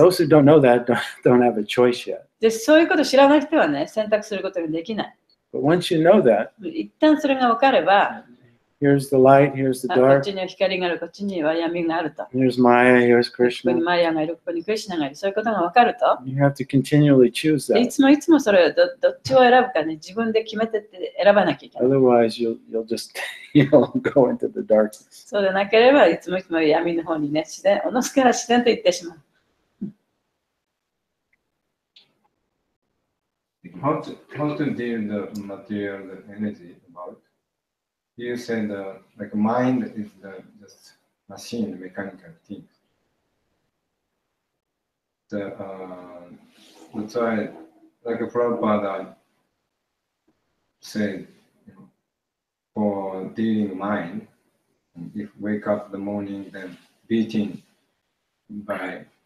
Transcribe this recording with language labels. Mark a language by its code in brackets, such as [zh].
[en] Those who don't know that don't have a choice yet. [ja] で、そういうことを知らない人はね、選択することができない。 [en] But once you know that, [ja] 一旦それが分かれば、 [en] here's the light, here's the [ja] こっ [en] dark, [ja] ちには光がある、こっちには闇があると。 [en] here's Maya, here's [ja] ここに [en] Krishna. [ja] マヤがいる、ここにクリシュナがいる、そういうことが分かると、 [en] You have to continually choose [ja] い [en] that. [ja] つもいつもそれをどっちを選ぶかね、自分で決めてって選ばなきゃいけない。 [en] Otherwise, you'll just go into the darkness. [ja] そうでなければ、いつも闇の方にね、おのずから自然と行ってしまう。 [en] How to deal the material energy about? You said like mind is just machine, mechanical thing. That's why, like Prabhupada said, for dealing mind, if wake up in the morning, then beating by